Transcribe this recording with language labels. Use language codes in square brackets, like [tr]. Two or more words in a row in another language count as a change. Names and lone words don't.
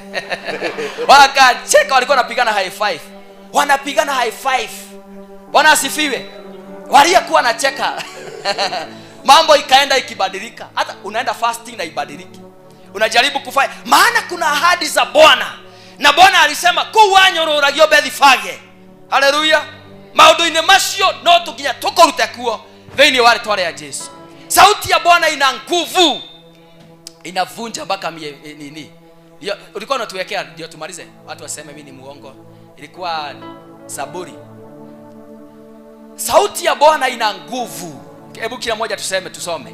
[sw] Wakacheka, walikuwa wanapigana [en] high five. [sw] Wanapigana [en] high five. [sw] Bwana asifiwe. Waliokuwa nacheka. Mambo ikaenda ikibadilika. Hata unaenda fasting na ibadiliki. Unajaribu kufanya, maana kuna ahadi za Bwana. Na Bwana alisema kuwanyororagio bethifage. Haleluya. [ki] Maundu-ini macio no tuginya tukorute kuo thĩinĩ wa rĩtwa rĩa Jesu. [sw] Sauti ya Bwana ina nguvu, inavunja mpaka nini. Ulikuwa unatuwekea ndio tumalize, watu waseme mimi ni muongo. Ilikuwa Zaburi. Sauti ya Bwana ina nguvu. Hebu kila mmoja tusome.